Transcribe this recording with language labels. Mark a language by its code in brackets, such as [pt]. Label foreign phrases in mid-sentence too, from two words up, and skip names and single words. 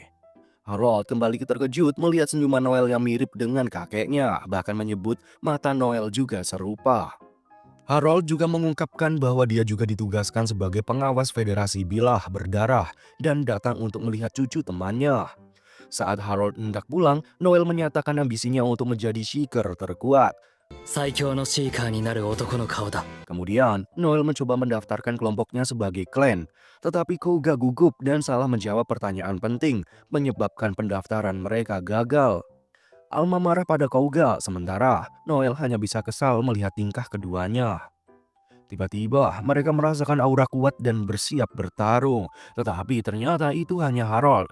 [id] Harold kembali terkejut melihat senyuman Noel yang mirip dengan kakeknya, bahkan menyebut mata Noel juga serupa. Harold juga mengungkapkan bahwa dia juga ditugaskan sebagai pengawas Federasi Bilah Berdarah dan datang untuk melihat cucu temannya. Saat Harold hendak pulang, Noel menyatakan ambisinya untuk menjadi Seeker terkuat. [ja] 最強のシーカーになる男の顔だ。 [id] Kemudian, Noel mencoba mendaftarkan kelompoknya sebagai klan, tetapi Koga gugup dan salah menjawab pertanyaan penting, menyebabkan pendaftaran mereka gagal. Alma marah pada Koga, sementara Noel hanya bisa kesal melihat tingkah keduanya. Tiba-tiba, mereka merasakan aura kuat dan bersiap bertarung, tetapi ternyata itu hanya Harold.